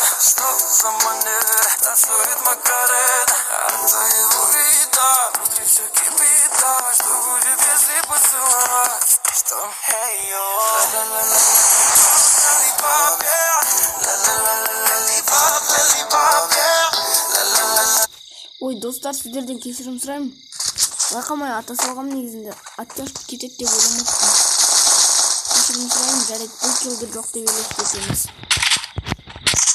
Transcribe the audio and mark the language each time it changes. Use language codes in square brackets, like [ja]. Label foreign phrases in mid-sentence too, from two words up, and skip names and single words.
[ru] Что за манера, танцует Макарена. От твоего вида внутри все кипит, да. Что будет, если поцеловать? Что? Hey-yo, ла-ла-ла-ла-липоп, yeah. Ла-ла-ла-ла-липоп, лолипоп, yeah. [kk] Ой, достар, сіздерден кешірім сұраймын. Байқамай ата салғам негізінде. Оттяжка кетеді деп ойламаппын. Кешірім сұраймын, жарайды, бұл келді жоқ деп елестетеміз.